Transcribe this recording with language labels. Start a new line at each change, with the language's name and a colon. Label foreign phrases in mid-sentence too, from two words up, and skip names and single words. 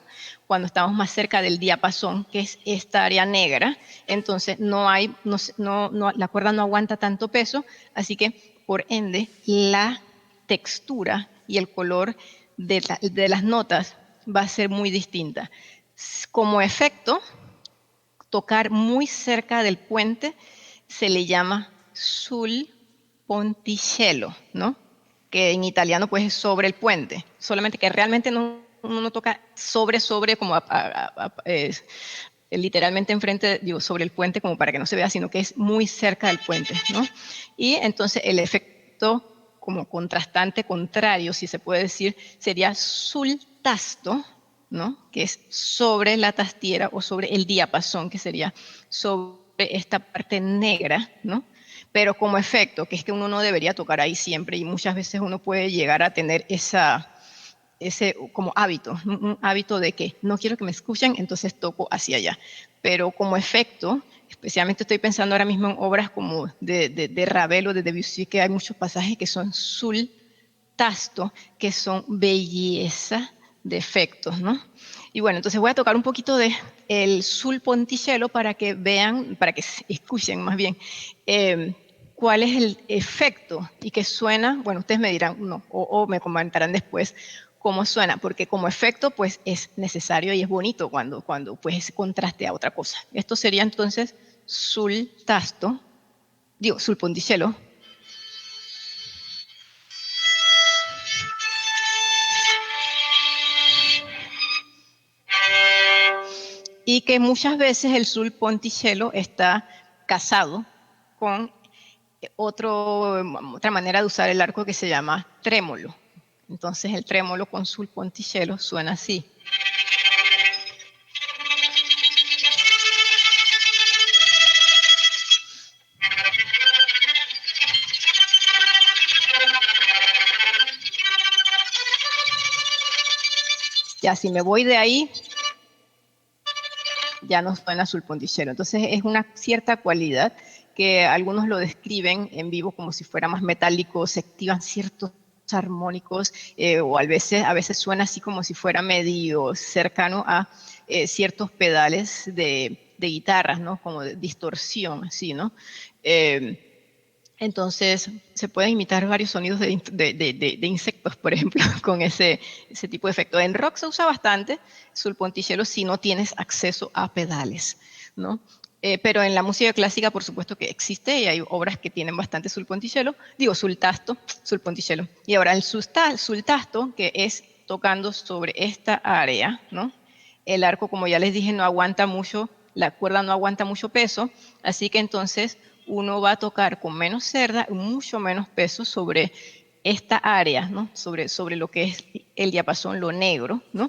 Spanish: Cuando estamos más cerca del diapasón, que es esta área negra, entonces la cuerda no aguanta tanto peso, así que por ende la textura y el color de las notas va a ser muy distinta. Como efecto, tocar muy cerca del puente se le llama
Italian: sul ponticello,
Spanish: ¿no? Que en italiano pues es sobre el puente, solamente que realmente uno no toca sobre como literalmente enfrente, digo, sobre el puente como para que no se vea, sino que es muy cerca del puente, ¿no? Y entonces el efecto como contrastante, contrario, si se puede decir, sería
Italian: sul tasto,
Spanish: ¿no? Que es sobre la tastiera o sobre el diapasón, que sería sobre esta parte negra, ¿no? Pero como efecto, que es que uno no debería tocar ahí siempre y muchas veces uno puede llegar a tener ese como hábito, un hábito de que no quiero que me escuchen, entonces toco hacia allá. Pero como efecto, especialmente estoy pensando ahora mismo en obras como de Ravel o de Debussy, que hay muchos pasajes que son
Italian: sul tasto,
Spanish: que son belleza de efectos, ¿no? Y bueno, entonces voy a tocar un poquito de el
Italian: sul ponticello
Spanish: para que vean, para que escuchen más bien cuál es el efecto y que suena, bueno, ustedes me dirán, no, o me comentarán después cómo suena, porque como efecto pues es necesario y es bonito cuando pues es contraste a otra cosa. Esto sería entonces
Italian: sul tasto,
Spanish: digo,
Italian: sul ponticello.
Spanish: Y que muchas veces el
Italian: sul ponticello
Spanish: está casado con otra manera de usar el arco que se llama trémolo. Entonces el trémolo con
Italian: sul ponticello
Spanish: suena así. Ya si me voy de ahí, ya no suena
Italian: sul ponticello.
Spanish: Entonces es una cierta cualidad que algunos lo describen en vivo como si fuera más metálico, se activan ciertos armónicos o a veces suena así como si fuera medio cercano a ciertos pedales de guitarras, ¿no? Como de distorsión, así, ¿no? Entonces, se pueden imitar varios sonidos de insectos, por ejemplo, con ese tipo de efecto. En rock se usa bastante
Italian: sul ponticello
Spanish: si no tienes acceso a pedales, ¿no? Pero en la música clásica, por supuesto que existe y hay obras que tienen bastante
Italian: sul ponticello,
Spanish: digo
Italian: sul tasto, sul ponticello.
Spanish: Y ahora el
Italian: sul tasto,
Spanish: que es tocando sobre esta área, ¿no? El arco, como ya les dije, no aguanta mucho, la cuerda no aguanta mucho peso, así que entonces uno va a tocar con menos cerda, mucho menos peso sobre esta área, ¿no? sobre lo que es el diapasón, lo negro, ¿no?